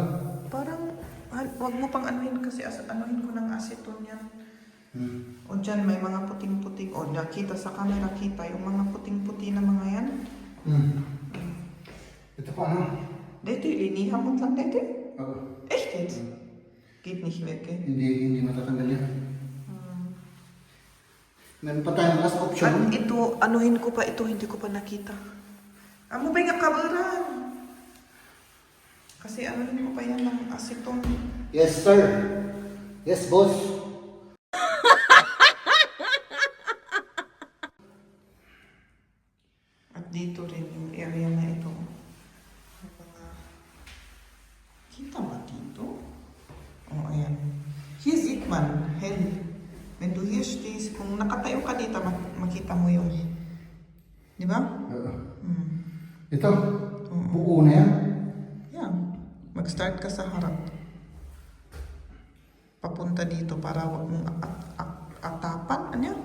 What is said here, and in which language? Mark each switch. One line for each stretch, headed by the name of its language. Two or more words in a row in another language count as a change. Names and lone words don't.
Filipino: Parang, wag mo pang anuhin kasi anuhin ko ng aceton yan. O dyan, may mga puting-puting. O, nakita sa camera, kita yung mga puting-puti na mga yan. Ito pa ano? Dito, linihan mo lang dito. Oo.
German: Echt jetzt? Geht nicht weg,
Filipino: eh. Hindi matatanggal yan. Meron pa tayong
English: last option.
Filipino: At ito, anuhin ko pa ito, hindi ko pa nakita. Amo ba yung kabaran? Kasi anuhin ko pa yan ng aceton.
English: Yes, sir. Yes, boss.
Filipino: At dito rin yung area na ito. May mga... Kita ba dito? Oh, ayan.
German: Hier sieht man hell. Wenn du hier stehst,
Filipino: kung nakatayo ka dito, makita mo yun. Di ba? Oo. Hmm. Ito, buo na yan. Yan. Mag-start ka sa harap. Papunta dito para wag mong atapan. Ano yan?